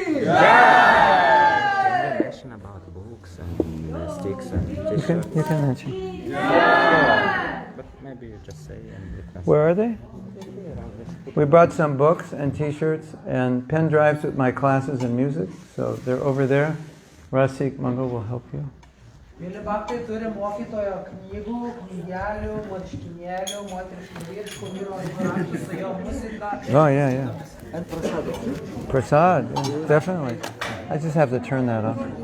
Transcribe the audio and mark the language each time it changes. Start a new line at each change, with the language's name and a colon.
English: Can you mention about books and sticks and t-shirts? You can mention. But maybe you just say and it has. Where are they? We brought some books and t-shirts and pen drives with my classes in music, so they're over there. Rasik Mangal will help you.
Lithuanian: Mėly bhaktai turi mokytojo knygų, knygelių, marškinėlių, moteriškų vyriškų, vyro raštų su jo muzika.
English: Oh, yeah. And prasad. Prasad, yeah, definitely. I just have to turn that off.